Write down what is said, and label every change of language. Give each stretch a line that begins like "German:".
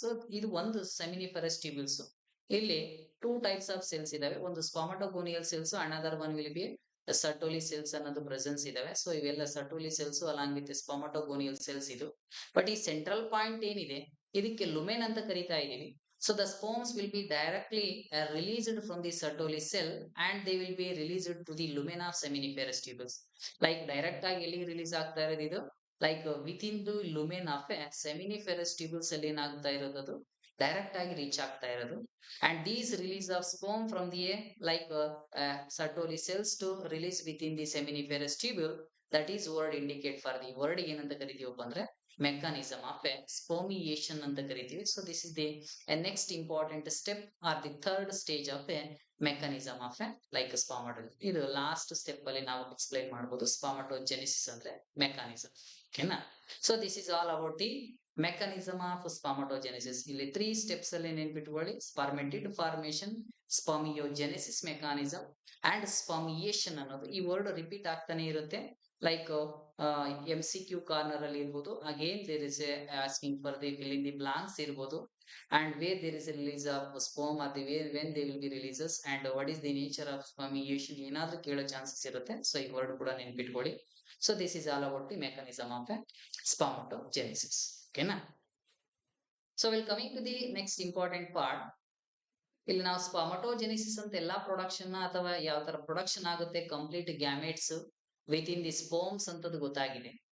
Kannada: So ಇದು ಒಂದು ಸೆಮಿನಿಫೆರಸ್ ಟ್ಯೂಬಲ್ಸ್. ಇಲ್ಲಿ ಟೂ ಟೈಪ್ಸ್ ಆಫ್ ಸೆಲ್ಸ್ ಇದಾವೆ. ಒಂದು ಸ್ಪರ್ಮಟೋಗೋನಿಯಲ್ cells, another one will be ಸರ್ಟೋಲಿ cells ಅನ್ನೋದು ಪ್ರೆಸೆನ್ಸ್ ಇದಾವೆ. ಸೊ ಇವೆಲ್ಲ ಸರ್ಟೋಲಿ ಸೆಲ್ಸ್ ಅಲಾಂಗ್ ವಿತ್ ಸ್ಪರ್ಮಟೋಗೋನಿಯಲ್ ಸೆಲ್ಸ್ ಇದು. ಬಟ್ ಈ ಸೆಂಟ್ರಲ್ ಪಾಯಿಂಟ್ ಏನಿದೆ ಇದಕ್ಕೆ ಲುಮೆನ್ ಅಂತ ಕರಿತಾ ಇದೀವಿ.
English: So the sperms will be directly released from the Sertoli cell and they will be released to the lumen of seminiferous tubules.
Kannada: Like direct ಆಗಿ ಎಲ್ಲಿ release ಆಗ್ತಾ ಇರೋದು ಇದು?
English: like within the lumen of a seminiferous tubules
Kannada: ಅಲ್ಲಿ ಏನಾಗ್ತಾ ಇರೋದು? ಅದು direct ಆಗಿ ರೀಚ್ ಆಗ್ತಾ ಇರೋದು.
English: And these release of sperm from the like Sertoli cells to release within the seminiferous tubule.
Kannada: That is word indicate for the word ಏನಂತ ಕರಿತೀವಪ್ಪ ಅಂದ್ರೆ
English: mechanism of a spermiation
Kannada: ಅಂತ ಕರಿತೀವಿ.
English: So this is the next important step or the third stage of a mechanism of a like spermatogenesis.
Kannada: ಇದು last step ಅಲ್ಲಿ ನಾವು explain ಮಾಡಬಹುದು spermatogenesis ಅಂದ್ರೆ mechanism. ಓಕೆನಾ?
English: So this is all about the mechanism of spermatogenesis.
Kannada: ಇಲ್ಲಿ 3 steps ಅಲ್ಲಿ ನೆನ್ಪಿಟ್ಕೊಳ್ಳಿ. ಸ್ಪರ್ಮೆಟಿಡ್ formation, ಸ್ಪರ್ಮಿಯೋಜೆನೆಸಿಸ್ mechanism and ಸ್ಪರ್ಮಿಯೇಷನ್ ಅನ್ನೋದು ಈ ವರ್ಡ್ ರಿಪೀಟ್ ಆಗ್ತಾನೆ ಇರುತ್ತೆ. ಲೈಕ್ MCQ ಕಾರ್ನರ್ ಅಲ್ಲಿ ಇರ್ಬೋದು. Again there is asking for the fill in the blanks ಇರ್ಬೋದು.
English: And where there is a release of sperm or the way when they will be releases and what is the nature of spermiation
Kannada: ಏನಾದ್ರೂ ಕೇಳೋ chances ಇರುತ್ತೆ. So ಈ word ಕೂಡ ನೆನ್ಪಿಟ್ಕೊಳ್ಳಿ.
English: So this is all about the mechanism of spermatogenesis. ಓಕೆನಾ?
Kannada: So will coming to the next important part. ಇಲ್ಲಿ ನಾವು ಸ್ಪರ್ಮಟೋಜೆನೆಸಿಸ್ ಅಂತ ಎಲ್ಲಾ ಪ್ರೊಡಕ್ಷನ್ ಅಥವಾ ಯಾವ ತರ ಪ್ರೊಡಕ್ಷನ್ ಆಗುತ್ತೆ complete gametes within the sperms ಅಂತದ್ದು ಗೊತ್ತಾಗಿದೆ.